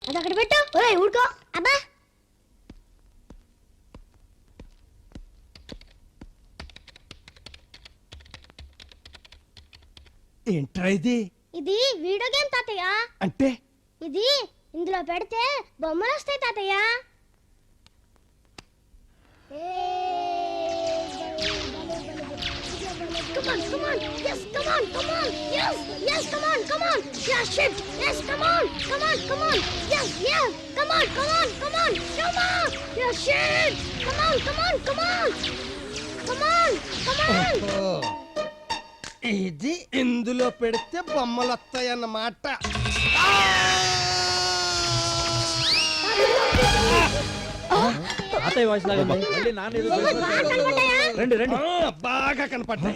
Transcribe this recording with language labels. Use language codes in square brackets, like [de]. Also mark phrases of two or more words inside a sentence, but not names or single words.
[te] అది అక్కడ పెట్టు. ఒరేయ్ ఊరుకో. అబ్బా ఏంట్రా ఇది? ఇది వీడియో గేమ్ తాతయ్య. అంటే ఇది ఇందులో పెడితే బొమ్మలు వస్తాయి తాతయ్య. [en] Come on, come on, yes, come on, come on, yes, yes, come on, come on, yeah, shit, yes, come on, come on, come on, yes, yes, come on, come on, come on, come on, yeah, shit, come on, come on, come on, come on, come on. [te] ఇది ఇందులో పెడితే బొమ్మలు వస్తాయన్నమాట. తాతయ్య వాయిస్ లాగా ఉంది. మళ్ళీ నాన్న ఏదో రండి రండి. బాగా కనపడ్డాయి.